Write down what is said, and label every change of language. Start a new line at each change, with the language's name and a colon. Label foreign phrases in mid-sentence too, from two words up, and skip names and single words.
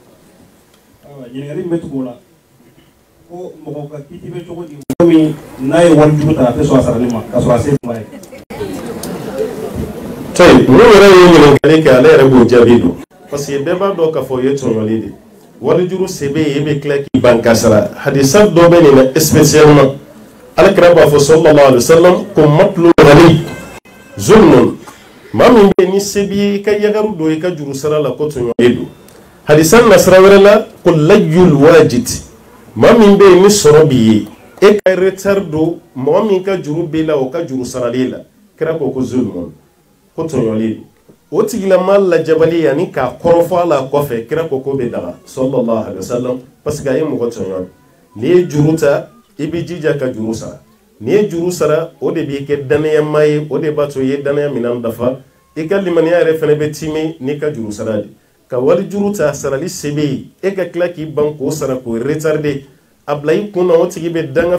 Bambara: ɲininkali bɛ tugu o la ko mɔgɔ ka kiti bɛ cogo di mɔgɔ min n'a ye warijugu ta a tɛ sɔn a sarali ma ka sɔrɔ a se tuma ye n'o yɛrɛ ye ɲininkali kɛ ale yɛrɛ b'o jaabi don
French: parce que
Bambara: bɛɛ b'a dɔn k'a fɔ o ye tɔɲɔli de warijuru se bɛ yen e bɛ tila k'i ban ka sara hadisa dɔ bɛ nin na spécialement alakira b'a fɔ
Arabic: صلى الله عليه وسلم
Bambara: ko
Arabic: مطل الغني ظلم
Bambara: maa min bɛ yen ni se b'i ye i ka yagaru don i ka juru sara la ko tɔɲɔli don hadisa nasira wɛrɛ la ko
Arabic: لي الواجد
Bambara: maa min bɛ yen ni sɔrɔ b'i ye e ka retard don mɔgɔ min ka juru b'i la o ka juru sarali la kira ko zulmun ko tɔɲɔli o tigilama lajabali yanni k'a kɔrɔfɔ a la kɔfɛ kira ko bɛ daga
Arabic: صلى الله عليه وسلم
French: parce que
Bambara: a ye mɔgɔ tɔɲɔ n'i ye juru ta i b'i jija ka juru sara n'i ye juru sara o de b'i kɛ danayama ye o de b'a to i ye danaya minɛn dafa i ka limaniya yɛrɛ fana bɛ tiimi n'i ka juru sara de ka wari juru ta sarali se bɛ yen e ka tila k'i ban k'o sara k'o retarder a bila i kun na o tigi bɛ danga